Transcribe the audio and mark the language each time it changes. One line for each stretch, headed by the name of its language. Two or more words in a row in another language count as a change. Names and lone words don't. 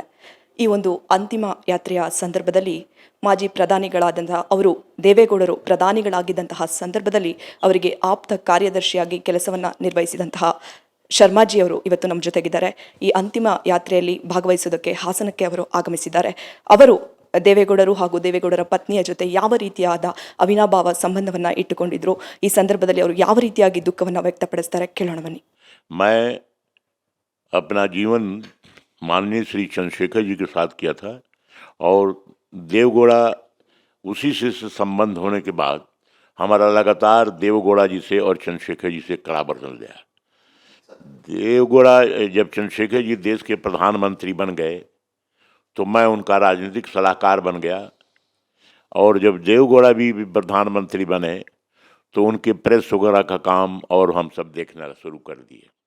Kannada: ಈ ಒಂದು ಅಂತಿಮ ಯಾತ್ರೆಯ ಸಂದರ್ಭದಲ್ಲಿ ಮಾಜಿ ಪ್ರಧಾನಿಗಳಾದಂತಹ ಅವರು ದೇವೇಗೌಡರು ಪ್ರಧಾನಿಗಳಾಗಿದ್ದಂತಹ ಸಂದರ್ಭದಲ್ಲಿ ಅವರಿಗೆ ಆಪ್ತ ಕಾರ್ಯದರ್ಶಿಯಾಗಿ ಕೆಲಸವನ್ನ ನಿರ್ವಹಿಸಿದಂತಹ ಶರ್ಮಾಜಿಯವರು ಇವತ್ತು ನಮ್ಮ ಜೊತೆಗಿದ್ದಾರೆ. ಈ ಅಂತಿಮ ಯಾತ್ರೆಯಲ್ಲಿ ಭಾಗವಹಿಸುವುದಕ್ಕೆ ಹಾಸನಕ್ಕೆ ಅವರು ಆಗಮಿಸಿದ್ದಾರೆ. ಅವರು ದೇವೇಗೌಡರು ಹಾಗೂ ದೇವೇಗೌಡರ ಪತ್ನಿಯ ಜೊತೆ ಯಾವ ರೀತಿಯಾದ ಅವಿನಾಭಾವ ಸಂಬಂಧವನ್ನ ಇಟ್ಟುಕೊಂಡಿದ್ರು, ಈ ಸಂದರ್ಭದಲ್ಲಿ ಅವರು ಯಾವ ರೀತಿಯಾಗಿ ದುಃಖವನ್ನ ವ್ಯಕ್ತಪಡಿಸ್ತಾರೆ, ಕೇಳೋಣ ಬನ್ನಿ.
Hindi: मैं अपना जीवन माननीय श्री चंद्रशेखर जी के साथ किया था और देवगौड़ा उसी से संबंध होने के बाद हमारा लगातार देवगौड़ा जी से और चंद्रशेखर जी से कड़ा बर्तन गया। देवगौड़ा जब चंद्रशेखर जी देश के प्रधानमंत्री बन गए तो मैं उनका राजनीतिक सलाहकार बन गया और जब देवगौड़ा भी प्रधानमंत्री बने तो उनके प्रेस वगैरह का काम और हम सब देखना शुरू कर दिए।